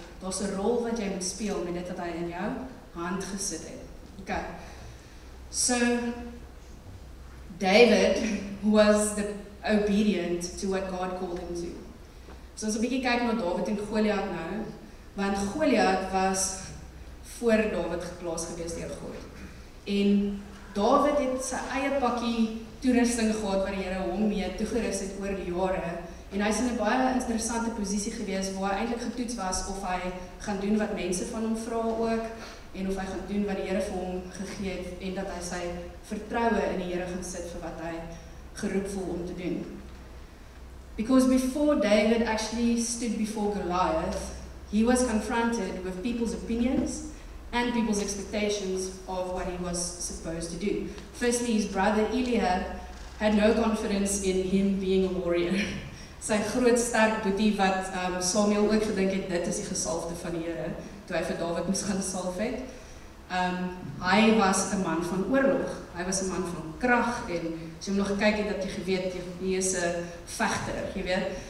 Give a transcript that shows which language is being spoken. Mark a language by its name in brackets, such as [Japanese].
[Afrikaans] Daar's 'n rol wat jy moet speel met dit wat hy in jou hand gesit het. [English] Okay. So David was obedient to what God called him to. [Afrikaans] So ons 'n bietjie kyk na Dawid en Goliat nou, want Goliat was voor Dawid geplaas gewees deur God. En Dawid het sy eie pakkie toerusting gehad wat die Here hom mee toegerus het oor die jare. En hy is in 'n baie interessante posisie gewees waar hy eintlik getoets was of hy gaan doen wat mense van hom vra ook en of hy gaan doen wat die Here vir hom gegee het en dat hy sy vertroue in die Here gaan sit vir wat hy geroep voel om te doen. [English] Because before David actually stood before Goliath, he was confronted with people's opinions and people's expectations of what he was supposed to do. Firstly, his brother Eliab had no confidence in him being a warrior. [Afrikaans] Sy groot sterk boetie wat Samuel ook gedink het, dit is die gesalfde van die Here, toe hy vir Dawid moes gaan salf het. Hy was 'n man van oorlog, hy was 'n man van krag en as jy hom nog gekyk het, dat jy geweet, hy is 'n vegter, jy weet.